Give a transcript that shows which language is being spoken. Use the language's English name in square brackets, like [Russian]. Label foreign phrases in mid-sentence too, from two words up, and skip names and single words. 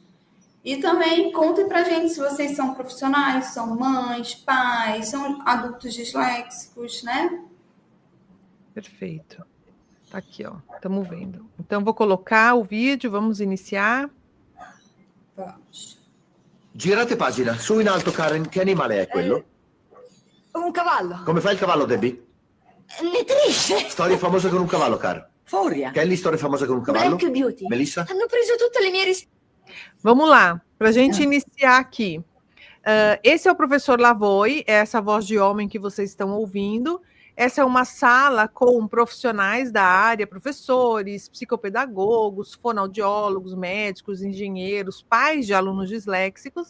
[Portuguese] E também contem pra gente se vocês são profissionais, são mães, pais, são adultos disléxicos, né? Perfeito. Tá aqui, ó. Estamos vendo. Então, vou colocar o vídeo, vamos iniciar. Vamos. [Italian] Girate pagina. Su in alto, Karen. Che animale è quello? Un cavallo. Come fa il cavallo, Debbie? Nitrisce. Storia famosa con un cavallo, Karen. Furia. Kelly, storia famosa con un cavallo? Black Beauty. Melissa? Hanno preso tutte le mie risposte. [Portuguese] Vamos lá, para a gente iniciar aqui. Esse é o professor Lavoie, é essa voz de homem que vocês estão ouvindo. Essa é uma sala com profissionais da área, professores, psicopedagogos, fonoaudiólogos, médicos, engenheiros, pais de alunos disléxicos.